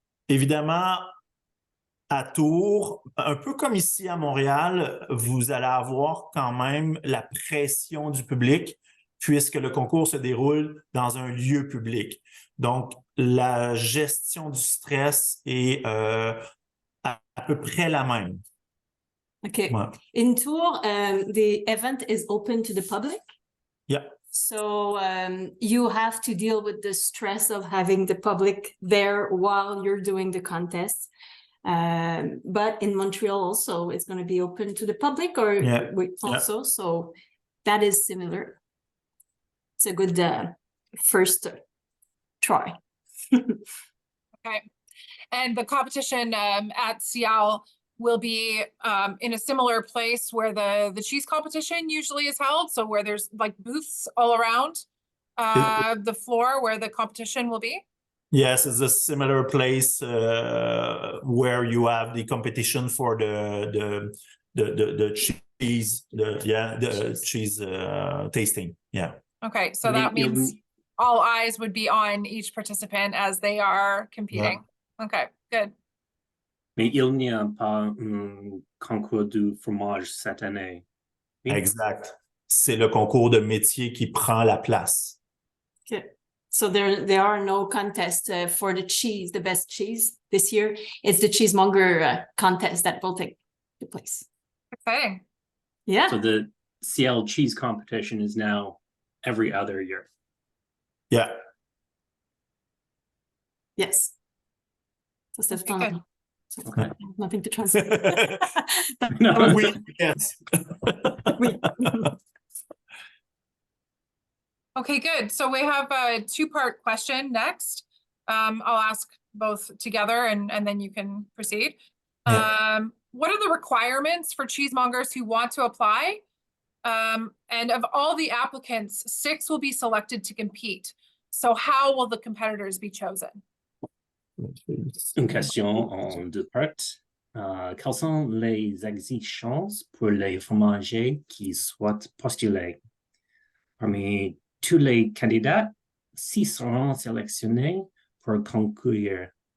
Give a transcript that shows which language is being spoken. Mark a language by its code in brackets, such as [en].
[fr] Évidemment, à Tours, un peu comme ici à Montréal, vous allez avoir quand même la pression du public puisque le concours se déroule dans un lieu public. Donc, la gestion du stress est à peu près la même. Okay. Ouais. [en] In Tours, the event is open to the public. Yeah. So you have to deal with the stress of having the public there while you're doing the contest. But in Montreal also, it's going to be open to the public also. So that is similar. It's a good first try. Okay. And the competition at SIAL will be in a similar place where the cheese competition usually is held. So where there's like booths all around the floor where the competition will be. Yes, it's a similar place where you have the competition for the cheese, cheese tasting. Yeah. Okay, so that means all eyes would be on each participant as they are competing. Yeah. Okay, good. [fr] Mais il n'y a pas un concours du fromage cette année. Oui? Exact. C'est le concours de métier qui prend la place. [en] Okay. So there are no contests for the cheese, the best cheese this year. It's the cheesemonger contest that will take place. Exciting. Yeah. So the SIAL cheese competition is now every other year. Yeah. Yes. So c'est good. So Okay. nothing to translate. No. Oui, yes. Oui. Okay, good. So we have a two-part question next. I'll ask both together and then you can proceed. Yeah. What are the requirements for cheesemongers who want to apply? And of all the applicants, 6 will be selected to compete. So how will the competitors be chosen? [fr] Une question en deux parties. Quelles sont les exigences pour les fromagers qui souhaitent postuler? Parmi tous les candidats, 6 seront sélectionnés pour concourir.